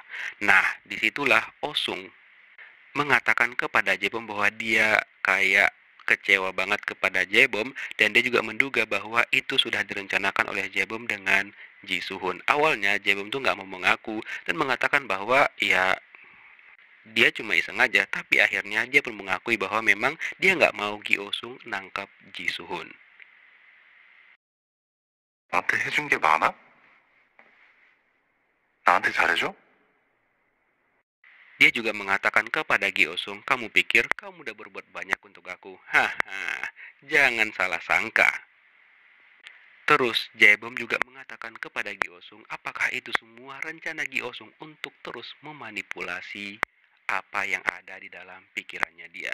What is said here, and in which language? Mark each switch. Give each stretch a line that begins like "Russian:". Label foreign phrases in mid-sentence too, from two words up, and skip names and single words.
Indonesian: Nah, disitulah Osung mengatakan kepada Jaebom bahwa dia kayak kecewa banget kepada Jaebom dan dia juga menduga bahwa itu sudah direncanakan oleh Jaebom dengan Ji Suhun. Awalnya Jaebom tuh nggak mau mengaku dan mengatakan bahwa ya dia cuma iseng aja, tapi akhirnya dia pun mengakui bahwa memang dia nggak mau Gi Osung nangkap Ji Suhun.
Korean: 나한테 해준 게 많아? 나한테 잘해줘?
Indonesian: Dia juga mengatakan kepada Gi Osung, kamu pikir kamu udah berbuat banyak untuk aku? Haha, jangan salah sangka. Terus Jaebom juga mengatakan kepada Gi Osung, apakah itu semua rencana Gi Osung untuk terus memanipulasi apa yang ada di dalam pikirannya dia.